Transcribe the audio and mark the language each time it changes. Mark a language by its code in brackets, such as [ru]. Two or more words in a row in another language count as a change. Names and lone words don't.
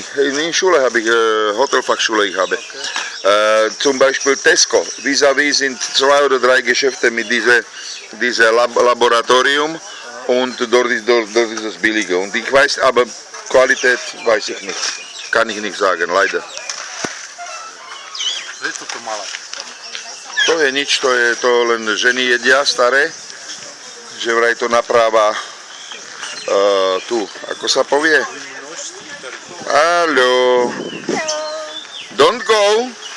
[de] In Schule habe ich, Hotelfachschule ich habe. Zum Beispiel Tesco. Vis-à-vis sind 2 oder 3 Geschäfte mit diesem Laboratorium und dort ist es billiger. Und ich weiß, aber Qualität weiß ich nicht. Kann ich nicht sagen, leider. [sk] To je nič, to len ženy jedia staré, že vraj to napráva tu, ako sa povie? [de] Hallo. [en] Don't go.